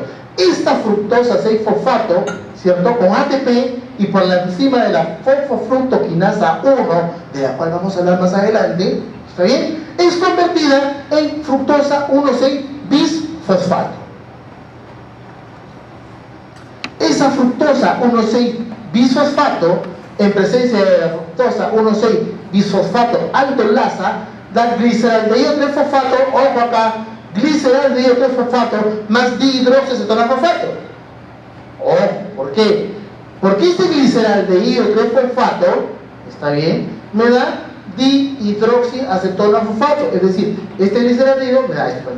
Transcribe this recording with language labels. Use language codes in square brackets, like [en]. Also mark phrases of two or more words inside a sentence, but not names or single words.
[es] Esta fructosa 6-fosfato, ¿cierto? Con ATP y por la enzima de la fosfofructoquinasa 1, de la cual vamos a hablar más adelante, ¿está bien? Es convertida en fructosa 1,6-bisfosfato. Esa fructosa 1,6-bisfosfato, en presencia de la fructosa 1,6-bisfosfato aldolasa, da gliceraldehído 3-fosfato, ojo acá, gliceraldehído 3-fosfato más dihidroxiacetono-fosfato. Ojo, ¿por qué? Porque este gliceraldehído 3-fosfato, ¿está bien?, me da dihidroxiacetono-fosfato, es decir, este gliceraldehído me da esto aquí.